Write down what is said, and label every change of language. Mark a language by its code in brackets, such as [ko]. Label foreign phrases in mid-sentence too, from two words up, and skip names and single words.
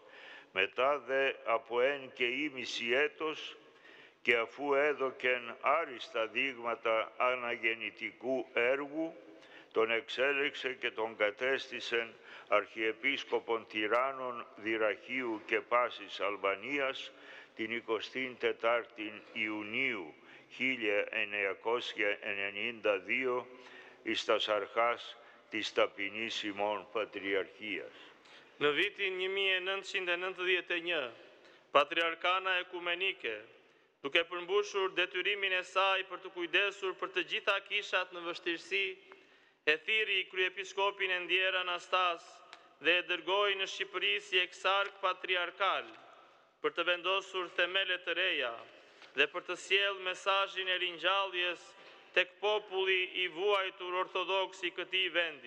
[el] Μετά δε από 1,5 έτος και αφού έδωκεν άριστα δείγματα αναγεννητικού έργου, τον εξέλεξε και τον κατέστησεν Αρχιεπίσκοπον Τυράννων, Δυραχείου και Πάσης Αλβανίας την 24η Ιουνίου 1992 εις τας αρχάς της ταπεινής ημών Πατριαρχίας. [sq] Në vitin 1991, Patriarkana Ekumenike, duke përmbushur detyrimin e saj për të kujdesur për të gjitha kishat në vështirësi, e thiri kryepiskopin e ndjer Anastas dhe e dërgoi në Shqipëri si eksark patriarkal për të vendosur themele të reja dhe për të sjellë mesazhin e ringjalljes tek populli i vuajtur ortodoks i këtij vendi.